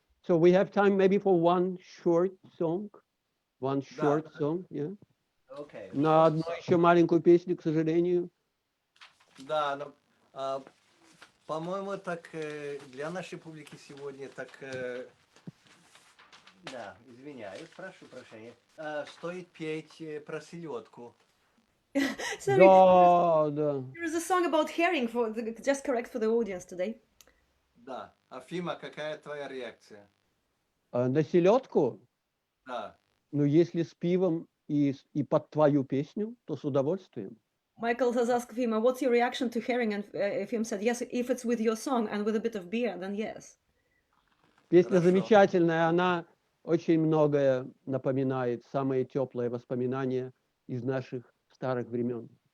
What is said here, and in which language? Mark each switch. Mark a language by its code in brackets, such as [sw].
[en] So we have time maybe for one short song. One short song, yeah. Okay. [ru] На одну еще маленькую песню, к сожалению. Да, но, по-моему, так для нашей публики сегодня так, да, извиняюсь, прошу прощения, стоит петь про селедку. [en] Sorry, [ru] Да. [en] there is a song about herring just correct for the audience today. [ru] Да. Афима, какая твоя реакция? На селедку? Да. Ну, если с пивом и под твою песню, то с удовольствием. [en] Michael has asked Fima, what's your reaction to herring? And Efim said, yes, if it's with your song and with a bit of beer, then yes. [ru] Песня Хорошо. замечательная, она очень многое напоминает, самые теплые воспоминания из наших старых времен.